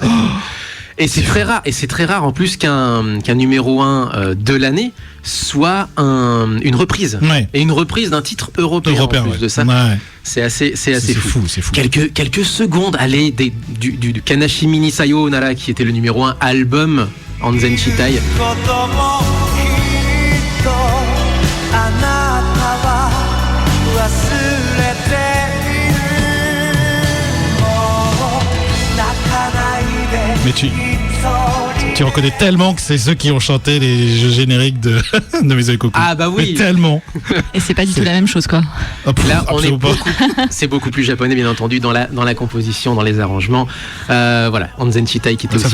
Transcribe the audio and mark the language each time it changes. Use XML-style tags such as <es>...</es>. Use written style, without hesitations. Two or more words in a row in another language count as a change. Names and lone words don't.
<fr>Et c'est très rare, et c'est très rare en plus qu'un numéro 1 de l'année soit une reprise. Ouais. Et une reprise d'un titre européen, Européen, en plus ouais. de ça. Ouais. C'est assez C'est fou. fou, c'est fou. Quelques secondes, allez, du Kanashi Mini Sayonara qui était le numéro 1 album Anzen Chitai.</fr> <ja>こともきっとあなたは忘れているもう泣かないで</ja> <fr>Mais tu reconnais tellement que c'est ceux qui ont chanté les jeux génériques de Maison et Coucou. Ah bah oui. Mais tellement. Et c'est pas du tout la même chose, quoi. Oh, pff, Là, on est absolument pas. c'est beaucoup plus japonais, bien entendu, dans la composition, dans les arrangements. Voilà, Anzen Chitai qui était</fr>